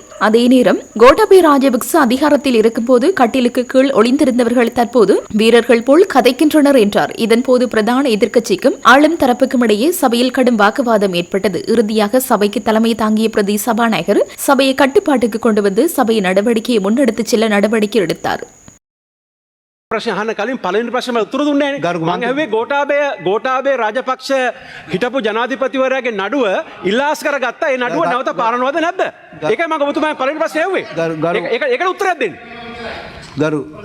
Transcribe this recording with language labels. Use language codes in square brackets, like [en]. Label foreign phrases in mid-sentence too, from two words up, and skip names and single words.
[ta] அதே நேரம் கோட்டபய ராஜபக்ச அதிகாரத்தில் இருக்கும்போது கட்டிலுக்கு கீழ் ஒளிந்திருந்தவர்கள் தற்போது வீரர்கள் போல் கதைக்கின்றனர் என்றார். இதன்போது பிரதான எதிர்க்கட்சிக்கும் ஆளும் தரப்புக்கும் இடையே சபையில் கடும் வாக்குவாதம் ஏற்பட்டது. இறுதியாக சபைக்கு தலைமை தாங்கிய பிரதி சபாநாயகர் சபையை கட்டுப்பாட்டுக்கு கொண்டு வந்து சபை நடவடிக்கையை முன்னெடுத்துச் செல்ல நடவடிக்கை எடுத்தார். [si] ප්‍රශ්න අහන්න කලින් පළවෙනි ප්‍රශ්නෙම උත්තර දුන්නේ නැහැ. මම ඇහුවේ ගෝඨාභය රාජපක්ෂ හිටපු ජනාධිපතිවරයාගේ නඩුව ඉල්ලාස් කරගත්තා. ඒ නඩුව නැවත පාරනවද නැද්ද? ඒකයි මම ඔබතුමාගෙන් පළවෙනි ප්‍රශ්නේ ඇහුවේ. ඒකට උත්තරයක් දෙන්න. ගරු